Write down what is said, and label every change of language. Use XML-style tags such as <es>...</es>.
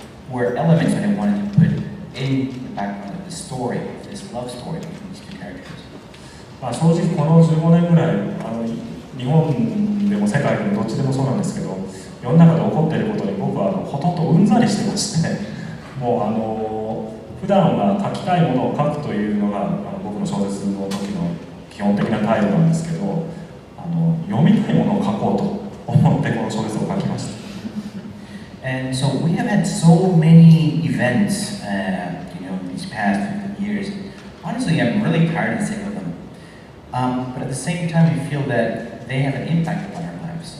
<en>Were elements that I wanted to put in the background of the story, this love story between these two characters.</en> <ja>正直この15年ぐらい日本でも世界でもどっちでもそうなんですけど、世の中で起こっていることに僕はほとんどうんざりしてまして、もう普段は書きたいものを書くというのが僕の小説の時の基本的な態度なんですけど、読みたいものを書こうと思ってこの小説を書きました。</ja> <en>And so we have had so many events, these past 15 years. Honestly, I'm really tired and sick of them. But at the same time, we feel that they have an impact upon our lives.</en>